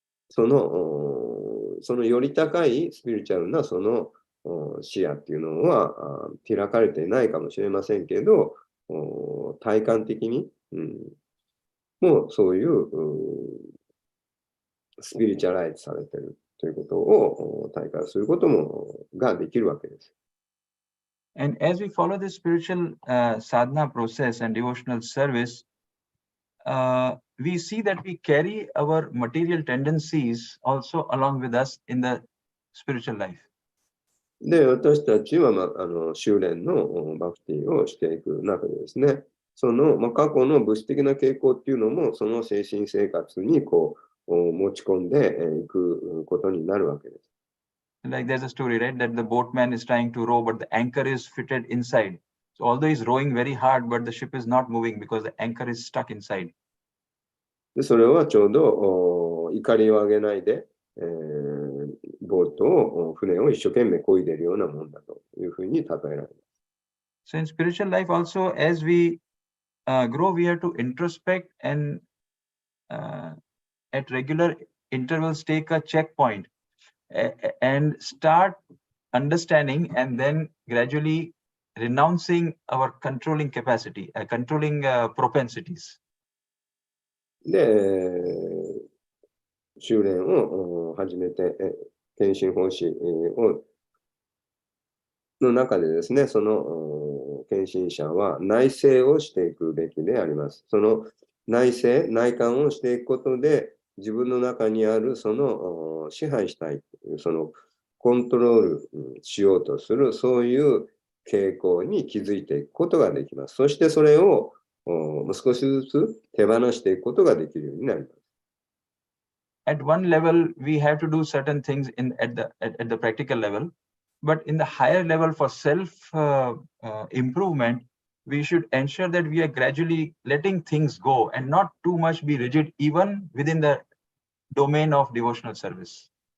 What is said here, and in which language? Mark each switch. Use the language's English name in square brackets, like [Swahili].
[Japanese] そのより高いスピリチュアルなその視野っていうのは開かれていないかもしれませんけど、体感的に、もうそういうスピリチュアライズされているということを体感することもができるわけです。 [English] And as we follow the spiritual sadhana process and devotional service, we see that we carry our material tendencies also along with us in the spiritual life. [Japanese] で、私たちは、修練のバクティをしていく中でですね、その、過去の物質的な傾向っていうのも、その精神生活にこう持ち込んでいくことになるわけです。 [English] Like there's a story, right, that the boatman is trying to row, but the anchor is fitted inside. So although he's rowing very hard, but the ship is not moving because the anchor is stuck inside. [Japanese] で、それはちょうど怒りを上げないで、ボートを、船を一生懸命漕いでいるようなもんだというふうに例えられます。 [English] So in spiritual life also, as we grow, we have to introspect and at regular intervals take a checkpoint and start understanding and then gradually renouncing our controlling capacity, controlling propensities. [Japanese] で、修練を始めて、献身奉仕の中でですね、その献身者は内省をしていくべきであります。その内観をしていくことで、自分の中にあるその支配したいという、そのコントロールしようとする、そういう傾向に気づいていくことができます。そしてそれを少しずつ手放していくことができるようになります。 [English] At one level, we have to do certain things at the practical level, but in the higher level for self improvement, we should ensure that we are gradually letting things go and not too much be rigid, even within the domain of devotional service.